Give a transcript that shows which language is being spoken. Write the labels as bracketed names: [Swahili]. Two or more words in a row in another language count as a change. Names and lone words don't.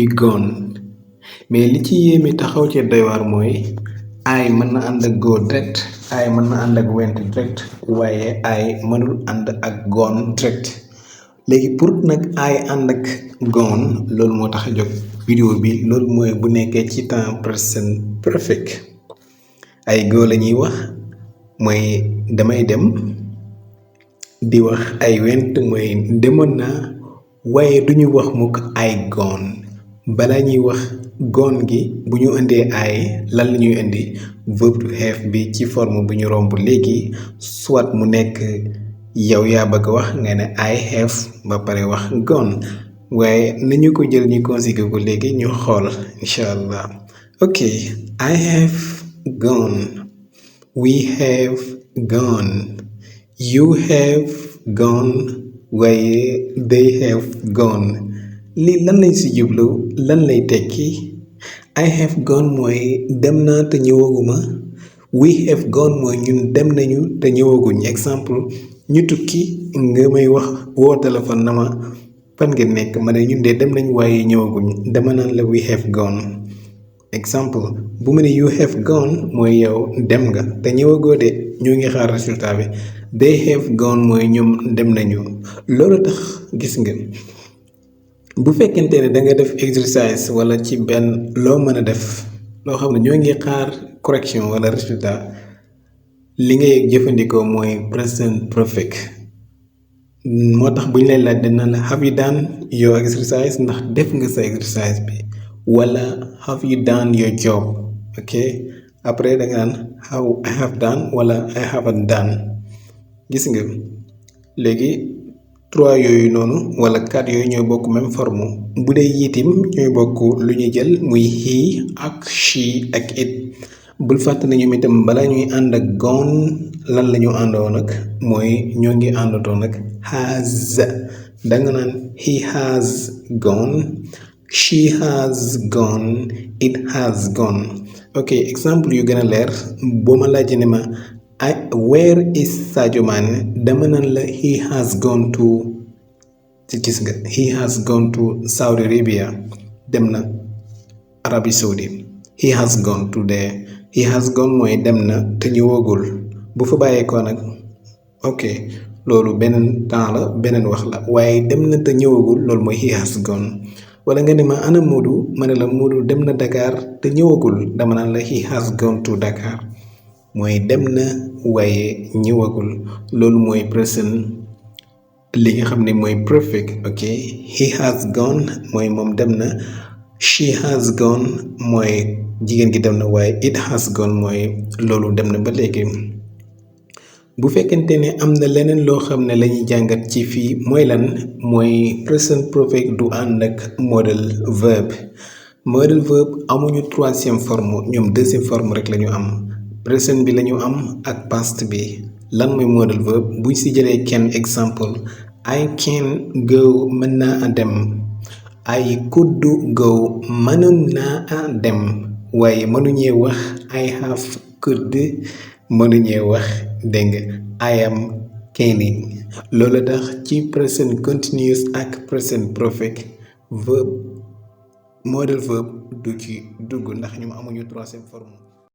[Wolof] gone mais li ci yéeme taxaw ci doy waar mooy I mën na ànd ak [English] go direct [Wolof] I mën na ànd ak [English] went direct [Wolof] waaye I mënul ànd ak [English] gone direct [Wolof] léegi pour nag I ànd ak gone loolu moo tax a jóg vidéo bi loolu mooy bu nekkee ci temps [English] present perfect [Wolof] ay go la ñuy wax mooy damay dem di wax ay went mooy demoon naa waaye duñu wax mukk ay gone balaa ñuy wax gone gi bu ñu indee ay lan la ñuy indi [English] verb to have [Wolof] bi ci forme bu ñu romb léegi soit mu nekk yow yaa bëgg wax nga ne [English] I have [Wolof] ba pare wax gone waaye nañu ko jël ñu conjugué ko léegi ñu xool [Arabic] إن شاء الله [English] ok I have gone we have gone you have gone [Wolof] waaye [English] they have gone [Wolof] lii lan lañ si jublu lan lay tekki [English] I have gone [Wolof] mooy dem naa te ñëwaguma [English] we have gone [Wolof] mooy ñun dem nañu te ñëwaguñ exemple ñu tukki nga may wax woo téléphone na ma fan ngeen nekk ma ne ñun de dem nañ waaye ñëwaguñ dama naan la [English] we have gone [Wolof] exemple bu ma ne [English] you have gone [Wolof] mooy yow dem nga te ñëwagoo de ñoo ngi xaar résultat bi [English] they have gone [Wolof] mooy ñoom dem nañu loolu tax gis nga bu fekkente ne da nga def exercice wala ci benn loo mën a def loo xam ne ñoo ngi xaar correction wala résultat li ngay jëfandikoo mooy [English] present perfect [Wolof] moo tax bu ñu lay laaj dina la [English] have you done your exercise [Wolof] ndax def nga sa exercice bi wala [English] have you done your job [Wolof] ok après da nga naan [English] how I have done [Wolof] wala [English] I haven't done [Wolof] gis nga léegi 3 yooyu noonu wala 4 yooyu ñooy bokk [French] même forme [Wolof] bu dee yitim ñooy bokk lu ñu jël muy he ak she ak it bul fàtte ne ñoom itam balaa ñuy ànd ak gone lan la ñu àndoo nag mooy ñoo ngi àndatoo nag has danga naan [English] he has gone she has gone it has gone ok [Wolof] exemple yu gën a leer boo ma laajee ne ma [English] where is Sadio Mané [Wolof] dama naan la [English] he has gone to [Wolof] ci gis nga [English] he has gone to Saudi Arabia [Wolof] dem na Arabie Saoudite [English] he has gone to there he has gone [Wolof] mooy dem na te ñëwagul bu fa bàyyeekoo nag ok loolu beneen temps la beneen wax la waaye dem na te ñëwagul loolu mooy [English] he has gone [Wolof] wala nga ne ma ana Moodu ma ne la Moodu dem na Dakar te ñëwagul dama naan la [English] he has gone to Dakar [Wolof] mooy dem na waaye ñëwagul loolu mooy present li nga xam ne mooy perfect ok [English] he has gone [Wolof] mooy moom dem na [English] she has gone [Wolof] mooy jigéen gi dem na waaye [English] it has gone [Wolof] mooy loolu dem na ba léegi bu fekkente ne am na leneen loo xam ne lañuy jàngat ci fii mooy lan mooy [English] present perfect [Wolof] du ànd ak [English] modal verb [Wolof] amuñu [French] 3e forme [Wolof] ñoom [French] 2e forme [Wolof] rek lañu am present bi lañu am ak past bi lan mooy [English] modal verb [Wolof] buñ ci jëlee kenn exemple [English] I can go [Wolof] mën naa dem [English] I could go [Wolof] mënoon naa dem waaye mënuñee wax [English] I have could [Wolof] mënuñee wax dégg nga [English] I am canning [Wolof] loolu tax ci [English] present continuous [Wolof] ak [English] present perfect verb modal verb [Wolof] du ci dugg ndax ñoom amuñu [French] 3e forme